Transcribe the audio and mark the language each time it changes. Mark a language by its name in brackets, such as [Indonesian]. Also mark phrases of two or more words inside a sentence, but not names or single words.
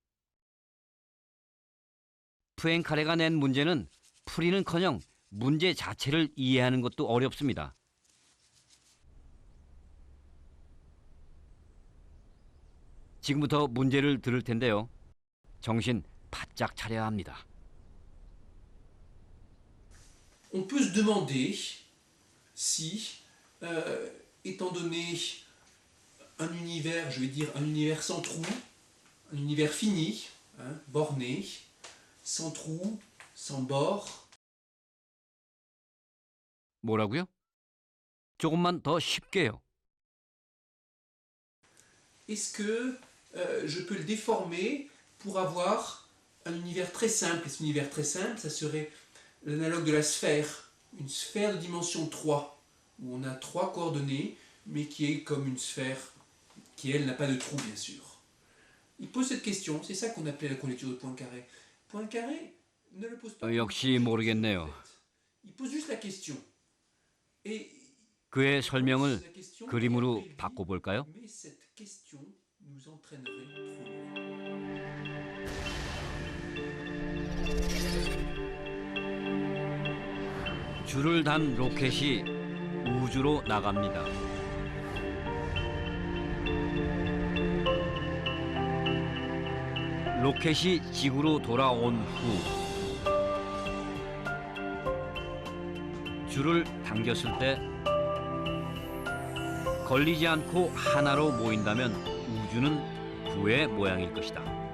[Korean] 푸엥카레가 낸 문제는 풀이는커녕 문제 자체를 이해하는 것도 어렵습니다. 지금부터 문제를 들을 텐데요. 정신 바짝 차려야 합니다. [French] On peut se demander si, étant donné un univers, je vais dire un univers sans trou, un univers fini, borné, sans trou, sans bord. [Korean] 뭐라고요? 조금만 더 쉽게요. [French] Est-ce que je peux le déformer pour avoir un univers très simple? Et cet univers très simple, ça serait l'analogue de la sphère, une sphère de dimension 3, où on a 3 coordonnées, mais qui est comme une sphère qui, elle, n'a pas de trou, bien sûr. Il pose cette question, c'est ça qu'on appelait la conjecture de Poincaré. Poincaré ne le pose pas. [Korean] 역시 모르겠네요. [French] Il pose juste la question. Et [Korean] 그의 설명을 그림으로 바꿔볼까요? [French] Mais cette question nous entraînerait trop loin. [Korean] 줄을 단 로켓이 우주로 나갑니다. 로켓이 지구로 돌아온 후 줄을 당겼을 때 걸리지 않고 하나로 모인다면 우주는 부의 모양일 것이다.